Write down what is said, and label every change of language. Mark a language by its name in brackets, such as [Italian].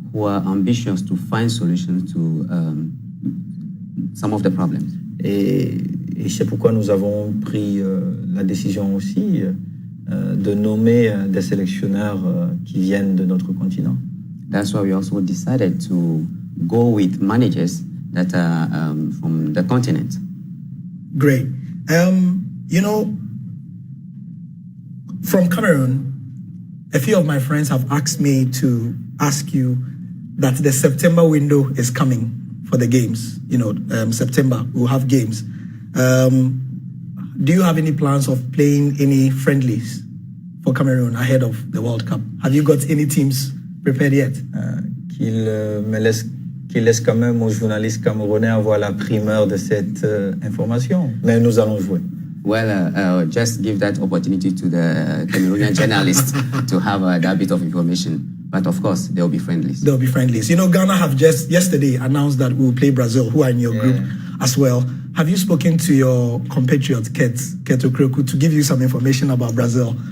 [English] who are ambitious to find solutions to some of the problems. [French] Et c'est pourquoi nous avons pris la décision aussi de nommer des sélectionneurs qui viennent de notre continent. [English] That's why we also decided to go with managers that are from the continent. Great. You know, from Cameroon, a few of my friends have asked me to ask you that the September window is coming for the games. You know, September, we'll have games. Do you have any plans of playing any friendlies for Cameroon ahead of the World Cup? Have you got any teams prepared yet? [French] Qu'il laisse quand même aux journalistes camerounais avoir la primeur de cette information. Mais nous allons jouer. [English] Well, just give that opportunity to the Cameroonian journalists to have that bit of information. But of course, there will be friendlies. There will be friendlies. You know, Ghana have just yesterday announced that we will play Brazil, who are in your group as well. Have you spoken to your compatriot, Eto'o, to give you some information about Brazil?